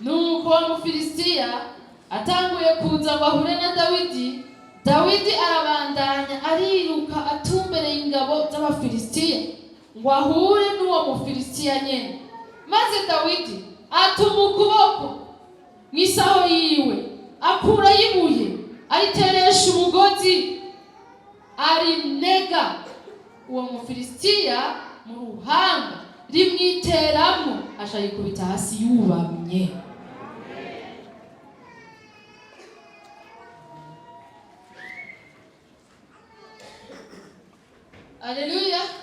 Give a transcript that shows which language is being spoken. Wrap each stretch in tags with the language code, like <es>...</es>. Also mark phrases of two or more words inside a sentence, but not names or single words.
<rn>nuko wa Mufilisitiya atanguye kuza ngo ahure na Dawidi. Dawidi arabandanya ariruka atumbereye ingabo z'Abafilisitiya ngo ahure n'uwo Mufilisitiya nyene. Maze Dawidi atuma ukuboko mw'isaho yiwe, akura ibuye ariteresha umugozi, arinega uwo Mufilisitiya mu ruhanga, rimwiteramo, aca yikubita hasi yubamye. Haleluya.</rn>